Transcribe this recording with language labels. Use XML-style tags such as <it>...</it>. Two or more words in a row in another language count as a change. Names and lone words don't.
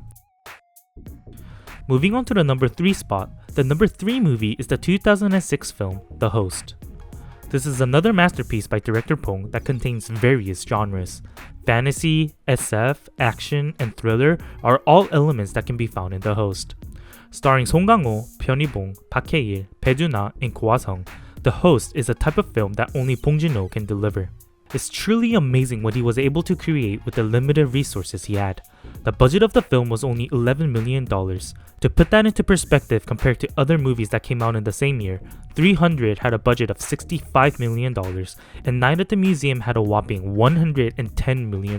<en>Moving on to the number 3 spot, the number 3 movie is the 2006 film, The Host. This is another masterpiece by director Bong that contains various genres. Fantasy, SF, action, and thriller are all elements that can be found in The Host. Starring Song Kang-ho, Pyun Hee-bong, Park Hae-il, Bae Joon-ha, and Go Ah-sung, The Host is a type of film that only Bong Joon-Ho can deliver. It's truly amazing what he was able to create with the limited resources he had. The budget of the film was only $11 million. To put that into perspective compared to other movies that came out in the same year, 300 had a budget of $65 million, and Night at the Museum had a whopping $110 million.</en>